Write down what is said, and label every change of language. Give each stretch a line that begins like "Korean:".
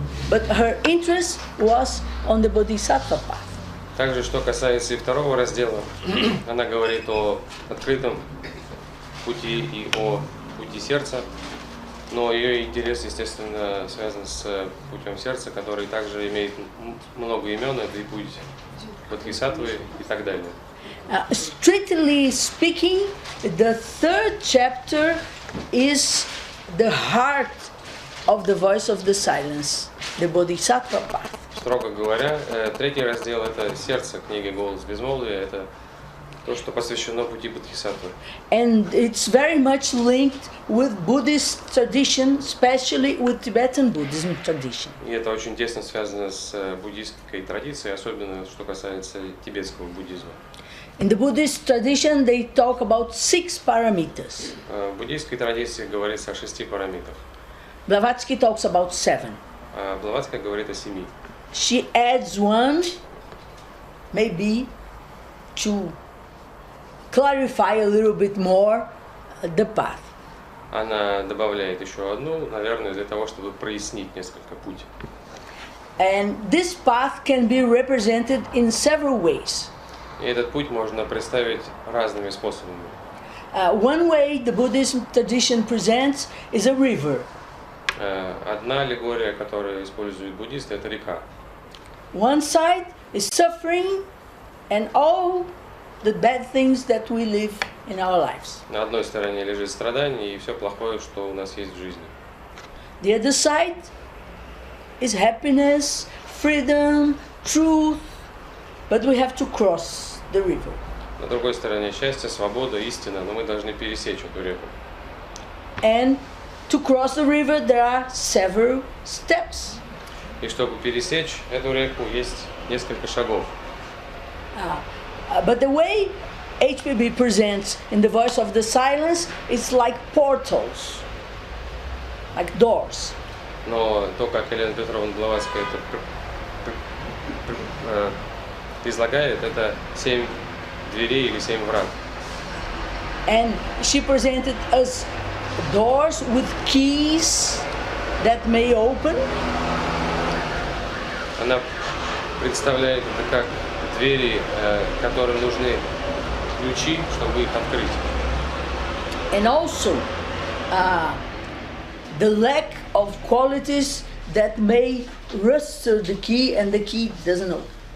English: But her interest was on the Bodhisattva path.
Russian: Также, что касается и второго раздела, она говорит о открытом пути и о пути сердца, но ее интерес, естественно, связан с путем сердца, который также имеет много имен, это и путь бодхисаттвы и так далее.
English: Strictly speaking, the third chapter is the heart of the voice of the silence, the Bodhisattva path.
Russian: Строго говоря, третий раздел – это сердце книги «Голосе Безмолвия», это то, что посвящено пути бодхисаттвы.
English: And it's very much linked with Buddhist tradition, especially with Tibetan Buddhism tradition.
Russian: И это очень тесно связано с буддийской традицией, особенно что касается тибетского буддизма.
English: In the Buddhist tradition, they talk about 6 parameters.
Russian: В буддийской традиции говорится о 6 параметрах.
English: Blavatsky talks about 7.
Russian: А Блаватская говорит о 7.
English: She adds one, maybe to clarify a little bit more the path.
Russian: Она добавляет еще одну, наверное, для того, чтобы прояснить несколько путь.
English: And this path can be represented in several ways.
Russian: И этот путь можно представить разными способами.
English: One way the Buddhism tradition presents is a river.
Russian: Одна аллегория, которую используют буддисты, это река.
English: One side is suffering and all the bad things that we live in our lives.
Russian: На одной стороне лежит страдание и все плохое, что у нас есть в жизни.
English: The other side is happiness, freedom, truth, but we have to cross the river.
Russian: На другой стороне счастье, свобода, истина, но мы должны пересечь эту реку.
English: And to cross the river there are several steps.
Russian: И чтобы пересечь эту реку, есть несколько шагов.
English: But the way HPB presents in the voice of the silence, it's like portals, like doors.
Russian: Но то, как Елена Петровна Блаватская это излагает, это 7 дверей или 7 врат.
English: And she presented us doors with keys that may open.
Russian: Она представляет это как двери, которым нужны ключи, чтобы их открыть.
English: And also the lack of qualities that may rupture the key and the key doesn't open.